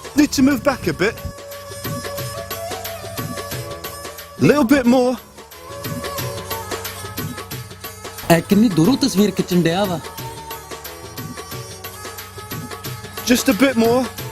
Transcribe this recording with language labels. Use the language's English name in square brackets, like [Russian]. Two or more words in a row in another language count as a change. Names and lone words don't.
[English] need to move back a bit. Little bit more. [Punjabi] ਐ ਕਿੰਨੀ ਦੂਰੋਂ ਤਸਵੀਰ ਖਿੱਚਣ ਡਿਆ ਵਾ [English] Just a bit more.